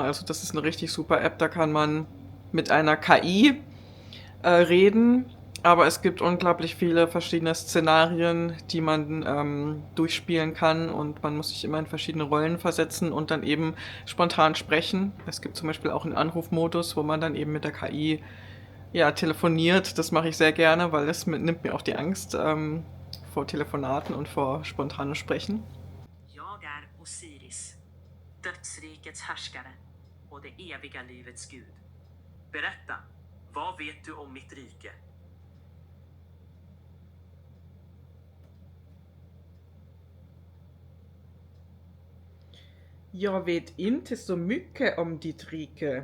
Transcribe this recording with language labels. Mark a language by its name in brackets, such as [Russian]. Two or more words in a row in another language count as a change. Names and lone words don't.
[German] Also das ist eine richtig super App, da kann man mit einer KI reden, aber es gibt unglaublich viele verschiedene Szenarien, die man durchspielen kann und man muss sich immer in verschiedene Rollen versetzen und dann eben spontan sprechen. Es gibt zum Beispiel auch einen Anrufmodus, wo man dann eben mit der KI telefoniert. Das mache ich sehr gerne, weil es nimmt mir auch die Angst vor Telefonaten und vor spontanem Sprechen. [Swedish] Jag är Osiris, dödsrikets härskare och det eviga livets gud. Berätta, vad vet du om mitt rike? Jag vet inte så mycket om ditt rike.